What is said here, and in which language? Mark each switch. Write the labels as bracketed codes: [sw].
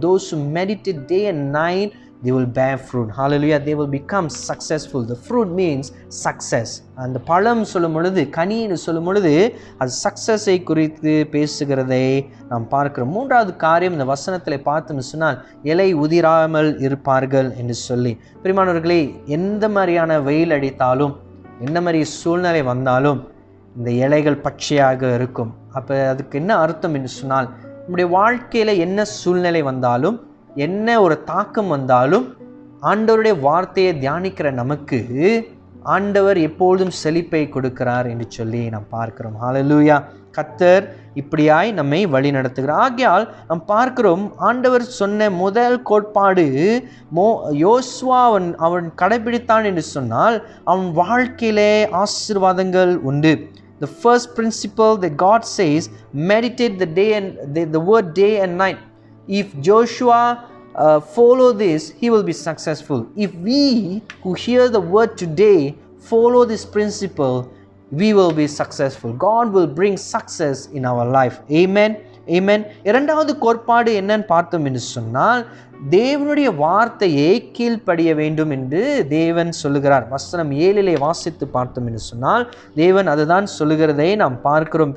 [en] Those who meditate day and night, they will bear fruit. Hallelujah. They will become successful. The fruit means success. [ta] அந்த பழம் சொல்லும் பொழுது, கனின்னு சொல்லும் பொழுது அது சக்சஸை குறித்து பேசுகிறதை நாம் பார்க்கிறோம். மூன்றாவது காரியம் இந்த வசனத்தில் பார்த்தோம்னு சொன்னால் இலை உதிராமல் இருப்பார்கள் என்று சொல்லி. பிரியமானவர்களே, எந்த மாதிரியான வெயில் அடித்தாலும், என்ன மாதிரி சூழ்நிலை வந்தாலும் இந்த இலைகள் பச்சையாக இருக்கும். அப்போ அதுக்கு என்ன அர்த்தம் என்று சொன்னால், நம்முடைய வாழ்க்கையில் என்ன சூழ்நிலை வந்தாலும், என்ன ஒரு தாக்கம் வந்தாலும், ஆண்டவருடைய வார்த்தையை தியானிக்கிற நமக்கு ஆண்டவர் எப்பொழுதும் செழிப்பை கொடுக்கிறார் என்று சொல்லி நாம் பார்க்கிறோம். ஹல்லேலூயா. கர்த்தர் இப்படியாய் நம்மை வழி நடத்துகிறார். ஆகையால் நாம் பார்க்கிறோம், ஆண்டவர் சொன்ன முதல் கோட்பாடு யோசுவா அவன் கடைபிடித்தான் என்று சொன்னால் அவன் வாழ்க்கையிலே ஆசீர்வாதங்கள் உண்டு. [en] The first principle that God says, meditate the word day and night. If Joshua follow this, he will be successful. If we who hear the word today follow this principle, we will be successful. God will bring success in our life. Amen. Amen. [ta] இரண்டாவது கோட்பாடு என்னன்னு பார்த்தோம் என்று சொன்னால், தேவனுடைய வார்த்தையை கீழ்ப்படிய வேண்டும் என்று தேவன் சொல்லுகிறார். வசனம் 7 வாசித்து பார்த்தோம் என்று சொன்னால் தேவன் அதுதான் சொல்லுகிறதை நாம் பார்க்கிறோம்.